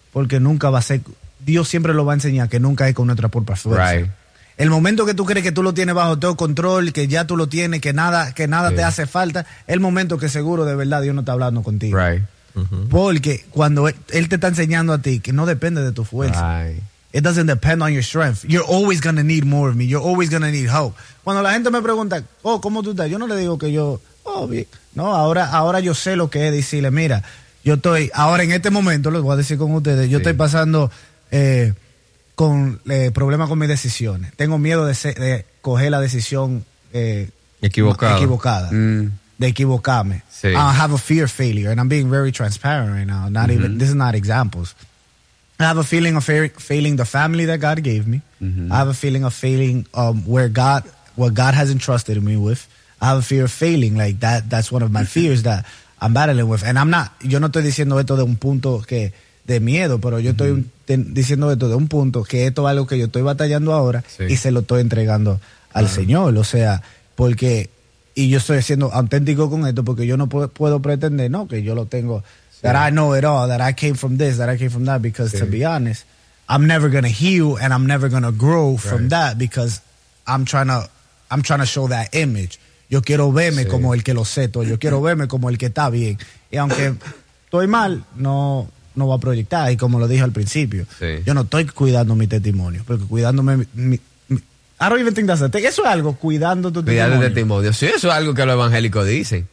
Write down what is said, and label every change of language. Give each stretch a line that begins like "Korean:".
Spanish: Porque nunca va a ser, Dios siempre lo va a enseñar, que nunca es con nuestra propia fuerza.
English: Right.
Spanish: El momento que tú crees que tú lo tienes bajo todo control, que ya tú lo tienes, que nada te hace falta, el momento que seguro de verdad Dios no está hablando contigo.
English: Right.
Spanish: Porque cuando él te está enseñando a ti que no depende de tu fuerza. Ay.
English: It doesn't depend on your strength. You're always gonna need more of me. You're always gonna need help.
Spanish: Cuando la gente me pregunta, oh, ¿cómo tú estás? Yo no le digo que yo, oh, bien. No, ahora yo sé lo que es decirle, mira, yo estoy, ahora en este momento, les voy a decir con ustedes, yo estoy pasando con problemas con mis decisiones. Tengo miedo de coger la decisión equivocada. De equivocarme. Sí.
English: I have a fear of failure, and I'm being very transparent right now. This is not examples. I have a feeling of failing the family that God gave me. Mm-hmm. I have a feeling of failing what God has entrusted me with. I have a fear of failing. Like that's one of my fears that I'm battling with. And I'm not,
Spanish: yo no estoy diciendo esto de un punto que de miedo, pero yo estoy diciendo esto de un punto que esto es algo que yo estoy batallando ahora y se lo estoy entregando al Señor. O sea, porque. Y yo estoy siendo auténtico con esto porque yo no puedo pretender, no, que yo lo tengo. Sí.
English: That I know it all, that I came from this, that I came from that, because to be honest, I'm never going to heal and I'm never going to grow from that, because I'm trying to show that image.
Spanish: Yo quiero verme como el que lo sé todo. Yo quiero verme como el que está bien. Y aunque estoy mal, no va a proyectar. Y como lo dije al principio, yo no estoy cuidando mi testimonio, porque cuidándome
English: I don't even think that's a thing.
Spanish: Eso es algo, cuidando tu testimonio. Cuidando tu testimonio. Sí, eso es algo que los evangélicos dicen.